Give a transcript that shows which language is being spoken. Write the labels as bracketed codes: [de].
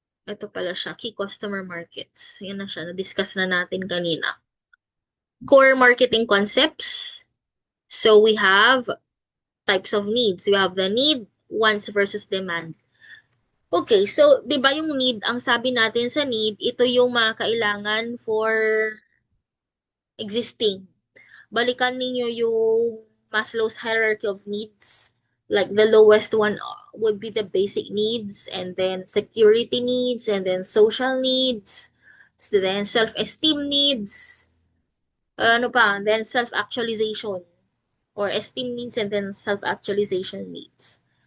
[tl] Ito pala siya, [en] key customer markets. [tl] Yan na siya, na-discuss na natin kanina. [en] Core marketing concepts. So we have types of needs. We have the need, wants versus demand. [tl] Okay, so 'di ba yung need, ang sabi natin sa need, ito yung mga kailangan [en] for existing. [tl] Balikan ninyo yung Maslow's hierarchy of needs. [en] Like the lowest one would be the basic needs, and then security needs, and then social needs, so then self-esteem needs, [tl] ano pa, [en] then self-actualization, or esteem needs and then self-actualization needs.